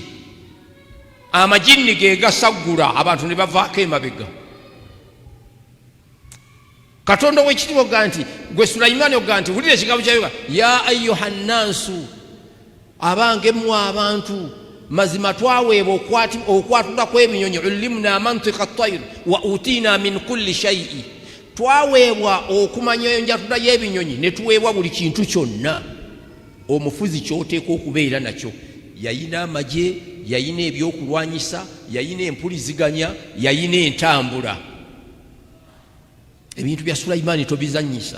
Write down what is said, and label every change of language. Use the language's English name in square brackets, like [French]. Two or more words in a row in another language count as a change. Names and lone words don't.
[Ganda] Amajinni ge gasaggula abantu ne bavaako emabega. Katonda w'ekitiibwa oga nti gwe Sulaimaani oga nti wulira ekigambo kyayoga, [Arabic] يا أيها الناس, [Ganda] abange mmwe abantu, mazima twaweebwa okwatula kw'ebinyonyi, [Arabic] علمنا منطق الطير وأوتينا من كل شيء. [Ganda] Twaweebwa okumanya enjatula y'ebinyonyi ne tuweebwa buli kintu kyonna. Omufuzi ky'oteeka okubeera nakyo, yayina amagye, yayina ebyokulwanyisa, yayina empuliziganya, yayina entambula. Ebintu bya Sulaimaani tobizanyisa.